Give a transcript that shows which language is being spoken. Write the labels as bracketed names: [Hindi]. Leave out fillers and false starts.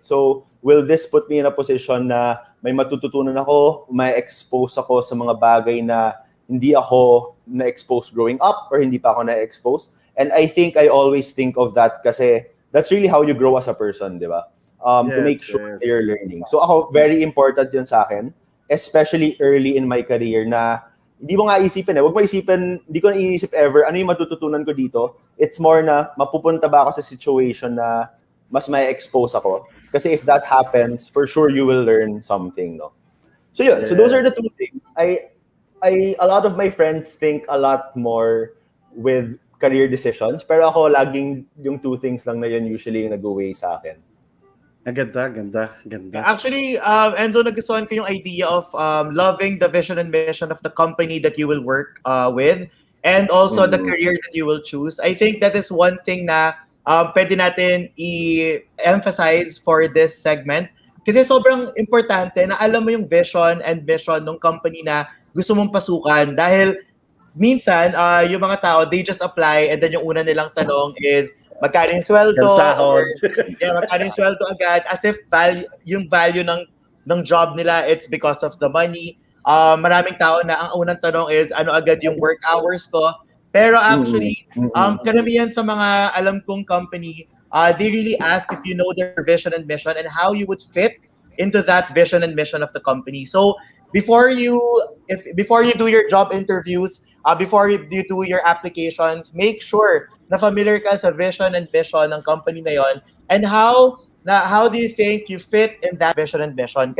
[English] So will this put me in a position [Filipino] na may matututunan ako, may expose ako sa mga bagay na hindi ako na-expose growing up or hindi pa ako na-expose? [English] And I think I always think of that kasi that's really how you grow as a person, di ba? To make sure that you're learning. [Filipino] So ako, [English] very important [Filipino] yun sa akin, [English] especially early in my career [Filipino] na hindi mo nga isipin Huwag mo isipin, hindi ko na iisip ever, ano yung matututunan ko dito? [English] It's more [Filipino] na, mapupunta ba ako sa situation na mas may expose ako? [English] Kasi if that happens, for sure you will learn something, no? [Filipino] So yun, [English] so those are the two things. A lot of my friends think a lot more with career decisions, [Filipino] pero ako laging yung two things lang na yun usually yung nag-away sa akin. Ganda. [English] Actually, Enzo, [Filipino] nagustuhan ko yung [English] idea of loving the vision and mission of the company that you will work with and also the career that you will choose. I think that is one thing [Filipino] na pwede natin i-emphasize [English] for this segment [Filipino] kasi sobrang importante na alam mo yung vision and mission ng company na gusto mong pasukan dahil minsan yung mga tao, [English] they just apply and then [Filipino] yung una nilang tanong is magkano yung sweldo? Magkano yung sweldo agad as if yung value ng job nila, [English] it's because of the money. [Filipino] Maraming tao na ang unang tanong is ano agad yung work hours ko. [English] Pero actually, [Filipino] karamihan sa mga alam kong company, [English] they really ask if you know their vision and mission and how you would fit into that vision and mission of the company. So before you do your job interviews, before you do your applications, make sure [Filipino] na familiar ka sa [English] vision and mission ng company na yon and how do you think you fit in that vision and mission?